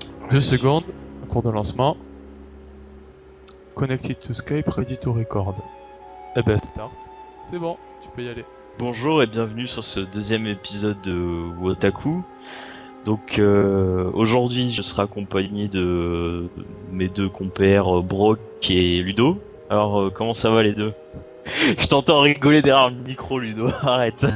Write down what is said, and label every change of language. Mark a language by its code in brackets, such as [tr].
[fr] Deux secondes, en cours de lancement. [en] Connected to Skype, ready to record. [fr] Eh ben, start. C'est bon, tu peux y aller. Bonjour et bienvenue sur ce deuxième épisode de Wotaku. Donc, aujourd'hui, je serai accompagné de mes deux compères, Brock et Ludo. Alors, comment ça va les deux? Je t'entends rigoler derrière le micro, Ludo, arrête.